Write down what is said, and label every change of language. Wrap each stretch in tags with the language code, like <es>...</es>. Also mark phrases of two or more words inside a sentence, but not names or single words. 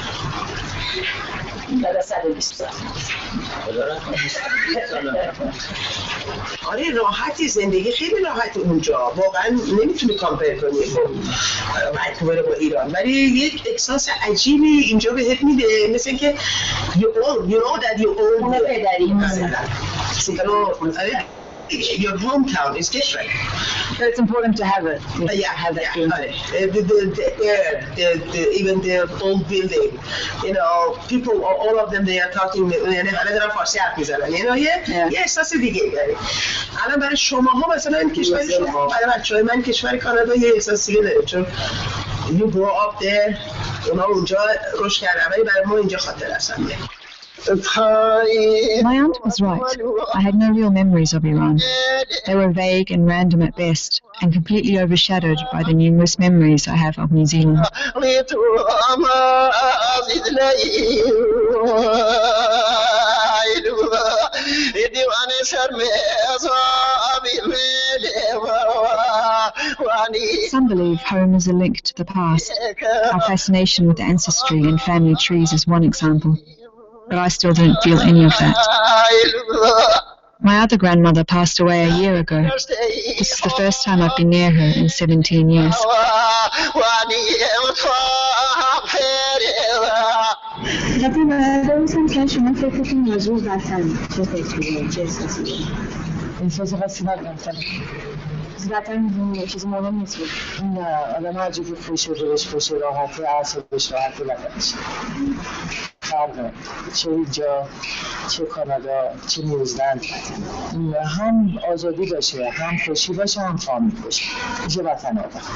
<fa>داره 120 سال آره راحتی زندگی خیلی راحت اونجا واقعا نمیتونی کامپیر کنی با با ایران ولی یک احساس عجیبی اینجا بهت میده مثل اینکه</fa> <en>you know that you own</en> <fa>پدری مثلا</fa> <en>your hometown is different. But it's important to have it. Have that. Even the old building, you know, people, all of them, they are talking. You know,</en> <fa>یه احساس دیگه داره. الان برای شماها مثلا کشور شما، برای بچه‌های من کشور کانادا یه احساس دیگه داره چون</fa> <en>you grow up there,</en> <fa>اونا اونجا رشد کردن ولی برای ما اینجا خاطر هستن.</fa> <en>My aunt was right. I had no real memories of Iran. They were vague and random at best, and completely overshadowed by the numerous memories I have of New Zealand. Some believe home is a link to the past. Our fascination with ancestry and family trees is one example. But I still don't feel any of that. My other grandmother passed away a year ago. This is the first time I've been near her in 17 years.</en> <fa>وطن چیز مهم نیست بود. نه آدم هر جا که خوشه دلش خوشه راحته اعصابش راحته وطنش فرقه چه اینجا چه کانادا چه نیوزلند هم آزادی باشه هم خوشی باشه هم فامیل باشه میشه وطن آدم</fa>